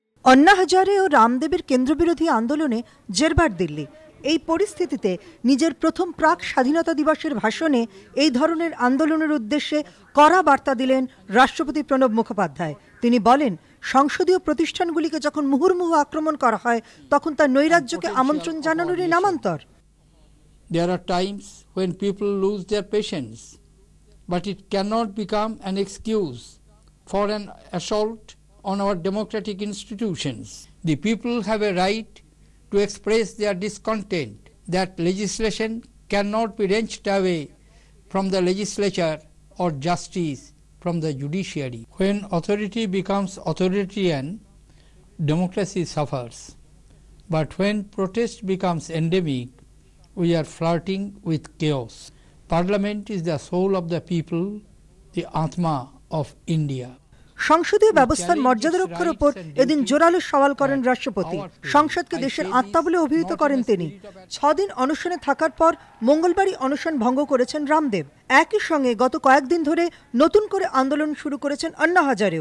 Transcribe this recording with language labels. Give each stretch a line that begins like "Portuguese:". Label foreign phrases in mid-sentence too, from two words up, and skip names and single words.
Bangla: আন্না হাজারে আর রামদেবের কেন্দ্রবিরোধী আন্দোলনে জেরবার দিল্লি। এই পরিস্থিতিতে নিজের প্রথম প্রাক স্বাধীনতা দিবসের ভাষণে এই ধরনের আন্দোলনের উদ্দেশ্যে কড়া বার্তা দিলেন রাষ্ট্রপতি প্রণব মুখোপাধ্যায়। তিনি বলেন, সংসদীয় প্রতিষ্ঠানগুলিকে যখন মুহুর্মুহু আক্রমণ করা হয় তখন তা নৈরাজ্যকে আমন্ত্রণ জানানোরই নামান্তর।
English: There are times when people lose their patience, but it cannot become an excuse for an assault on our democratic institutions. The people have a right to express their discontent that legislation cannot be wrenched away from the legislature or justice from the judiciary. When authority becomes authoritarian, democracy suffers. But when protest becomes endemic, we are flirting with chaos. Parliament is the soul of the people, the Atma of India.
Bangla: সংসদীয় ব্যবস্থার মর্যাদা রক্ষার উপর এদিন জোরালো সওয়াল করেন রাষ্ট্রপতি। সংসদকে দেশের আত্মা বলে অভিহিত করেন তিনি। 6 দিন অনশনে থাকার পর মঙ্গলবারই অনশন ভঙ্গ করেছেন রামদেব। একই সঙ্গে গত কয়েকদিন ধরে নতুন করে আন্দোলন শুরু করেছেন আন্না হাজারেও।